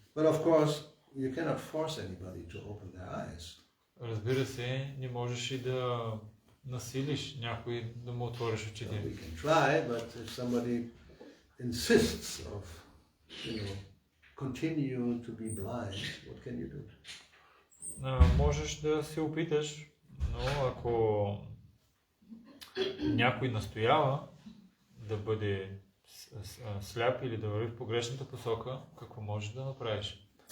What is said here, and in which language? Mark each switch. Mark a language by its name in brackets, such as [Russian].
[English] But of course, you cannot force anybody to open their eyes. [Bulgarian] Разбира се, не можеш и да насилиш някой да му отвориш очите. [English] We can try, but if somebody insists of, continue to be blind, what can you do? [Bulgarian] Можеш да се опиташ, но ако някой настоява да бъде сляп или да върви в погрешната посока, какво можеш да направиш?